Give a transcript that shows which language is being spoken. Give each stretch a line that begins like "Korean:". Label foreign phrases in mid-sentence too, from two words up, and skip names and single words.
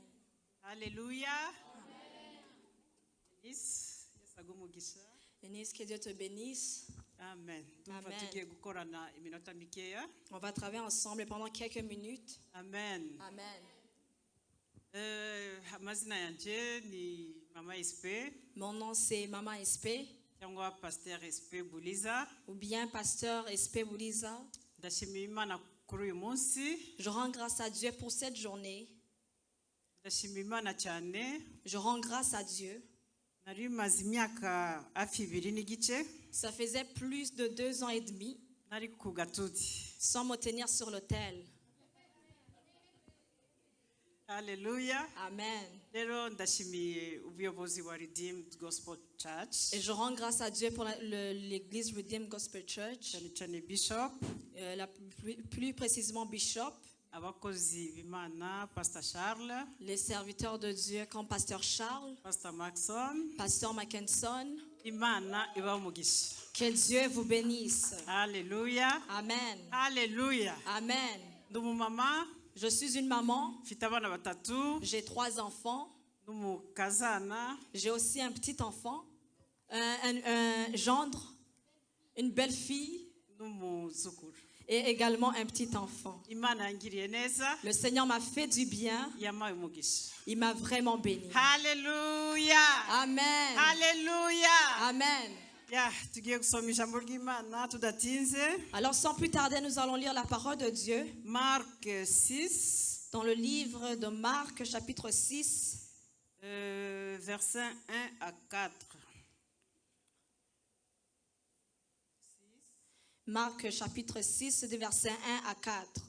Kinyarwanda: Alléluia. Yes, yesagumugisha.
French: Denise, que Dieu te bénisse. Amen. Amen.
Kinyarwanda: Ndumva tugiye gukorana iminota mikeya.
French: On va travailler ensemble pendant quelques minutes. Amen. Amen.
Kinyarwanda: Amazina yanje ni Mama SP
French: Mon nom c'est Maman SP
Kinyarwanda: cyangwa Pasteur SP Buliza.
French: ou bien Pasteur SP Buliza.
Kinyarwanda: Ndashimira Imana kuri uyu munsi.
French: Je rends grâce à Dieu pour cette journée.
Kinyarwanda: Ndashimira Imana cyane.
French: Je rends grâce à Dieu.
Kinyarwanda: Nari maze imyaka hafi 2 n'igice.
French: Ça faisait plus de 2 ans et demi
Kinyarwanda: Nari ku gatuti.
French: sans me tenir sur l'autel. Alléluia. Amen.
Kinyarwanda: Rero ndashimiye ubuyobozi wa Redeemed Gospel Church.
French: Et je rends grâce à Dieu pour l'église Redeemed Gospel Church,
Kinyarwanda: cyane Bishop.
French: plus précisément Bishop,
Kinyarwanda: Abakozi b'Imana, Pastor Charles,
French: les serviteurs de Dieu comme Pasteur Charles,
Kinyarwanda: Pastor Maxon.
French: Pasteur Mackinson.
Kinyarwanda: Imana iba umugisha.
French: Que Dieu vous bénisse. Alléluia. Amen. Alléluia. Amen.
Kinyarwanda: Ndi umumama,
French: Je suis une maman,
Kinyarwanda: mfite abana batatu,
French: j'ai 3 enfants,
Kinyarwanda: n'umukazana,
French: j'ai aussi un petit enfant, un gendre, une belle-fille
Kinyarwanda: n'umuzukuru.
French: et également un petit enfant.
Kinyarwanda: Imana yangiriye neza,
French: Le Seigneur m'a fait du bien,
Kinyarwanda: yampaye umugisha.
French: il m'a vraiment béni. Alléluia. Amen. Alléluia. Amen.
Kinyarwanda: Ya, tugiye gusoma ijambo ry'Imana tudatinze.
French: Alors sans plus tarder, nous allons lire la parole de Dieu
Kinyarwanda: Marc 6,
French: dans le livre de Marc, chapitre 6, versets 1 à 4. Marc, chapitre 6, des versets 1 à 4.